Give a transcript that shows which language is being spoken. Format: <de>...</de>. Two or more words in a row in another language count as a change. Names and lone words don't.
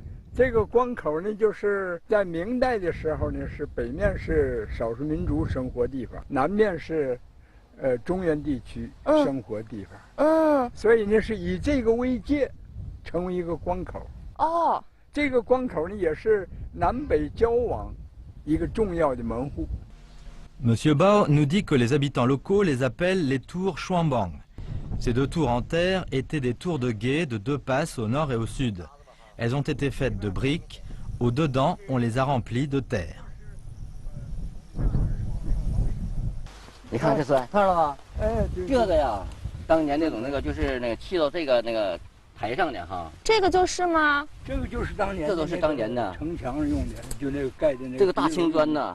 <zh>这个关口呢，就是在明代的时候呢，是北面是少数民族生活地方，南面是，中原地区生活地方。所以呢，是以这个为界，成为一个关口。哦。这个关口呢，也是南北交往一个重要的门户。</zh> <fr>Monsieur Bao nous dit que les habitants locaux les appellent les tours Xuanbang. Ces 2 tours en terre étaient des tours de guet de 2 passes au nord et au sud. Elles ont été faites de briques. Au-dedans, on les a remplies de terre.</fr> <zh>你看这砖，看到了吗？这个呀，当年那个就是那个砌到这个台上的哈。这个就是吗？这个就是当年。这都是当年的城墙用的，就那个盖的那个。这个大青砖呢？</zh>